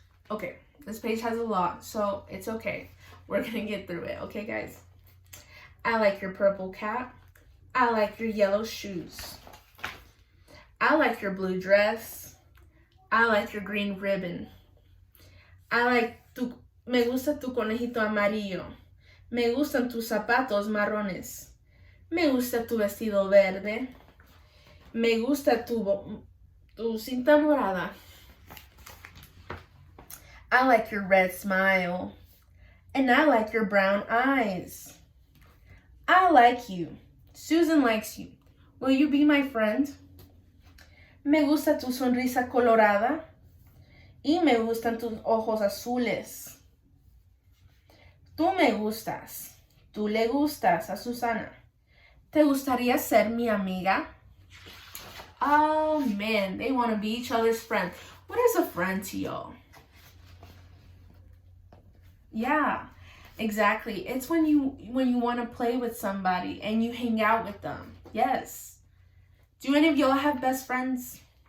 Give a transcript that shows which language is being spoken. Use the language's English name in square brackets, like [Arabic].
[English] Okay, this page has a lot, so it's okay. We're going to get through it, okay, guys? I like your purple cap. I like your yellow shoes. I like your blue dress. I like your green ribbon. [Spanish] Me gusta tu conejito amarillo. Me gustan tus zapatos marrones. Me gusta tu vestido verde. Me gusta tu cinta morada. [English] I like your red smile. And I like your brown eyes. I like you. Susan likes you. Will you be my friend? [Spanish] Me gusta tu sonrisa colorada. Y me gustan tus ojos azules. Tú me gustas. Tú le gustas a Susana. ¿Te gustaría ser mi amiga? [English] Oh man, they want to be each other's friend. What is a friend to y'all? Yeah, exactly. It's when you want to play with somebody and you hang out with them. Yes. Do any of y'all have best friends?